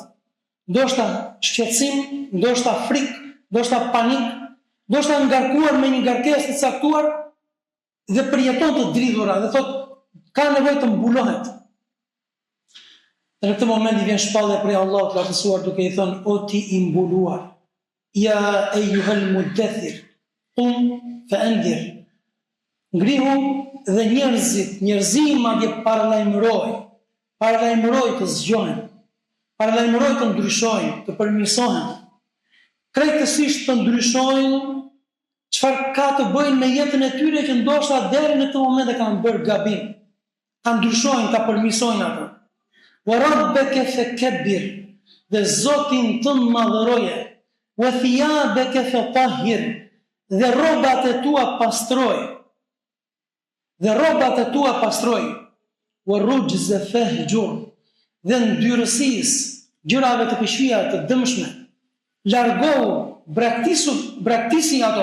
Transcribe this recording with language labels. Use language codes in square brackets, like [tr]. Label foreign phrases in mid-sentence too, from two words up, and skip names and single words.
[sq] Ndoshta shqetësim, ndoshta frikë, ndoshta panik, ndoshta ngarkuar me një ngarkesë të caktuar dhe përjeton të dridhura dhe thotë ka nevojë të mbulohet. Dhe në këtë moment i vjen shpallja prej Allahut të lartësuar duke i thënë: "O ti i mbuluar, [ar] يا أيها المدثر قم فأنذر." [sq] Ngrihu dhe njerëzimi madje paralajmëroj të zgjohen, paralajmëroj të ndryshojnë, të përmirësohen. Krejtësisht të ndryshojnë çfarë ka të bëjnë me jetën e tyre që ndoshta deri në këtë moment e kanë bërë gabim. Ta ndryshojnë, ta përmirësojnë atë. [ar] وربك فكبر, [sq] dhe Zotin tënd madhëroje. [ar] وثيابك فطهر, [sq] dhe rrobat e tua pastroj. [ar] والرجز فاهجر, [sq] dhe ndyrësisë, gjërave të këqija të dëmshme, largohu, braktisi ato.